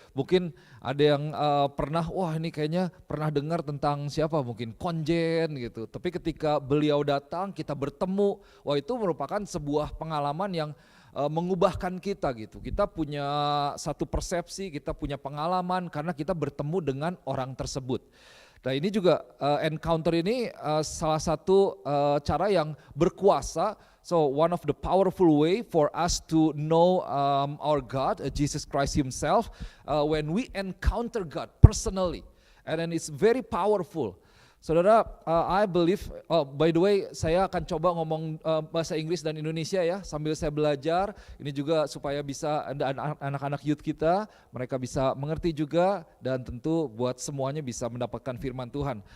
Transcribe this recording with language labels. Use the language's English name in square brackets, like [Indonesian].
[Indonesian] Mungkin ada yang pernah, wah ini kayaknya pernah dengar tentang siapa, mungkin Konjen gitu, tapi ketika beliau datang kita bertemu, wah itu merupakan sebuah pengalaman yang mengubahkan kita gitu. Kita punya satu persepsi, kita punya pengalaman karena kita bertemu dengan orang tersebut. Nah ini juga encounter ini salah satu cara yang berkuasa. [English] So one of the powerful way for us to know our God, Jesus Christ Himself, when we encounter God personally, and then it's very powerful. [Indonesian] Saudara, [English] I believe, by the way [Indonesian] saya akan coba ngomong bahasa Inggris dan Indonesia ya sambil saya belajar. Ini juga supaya bisa anak-anak youth kita, mereka bisa mengerti juga dan tentu buat semuanya bisa mendapatkan firman Tuhan.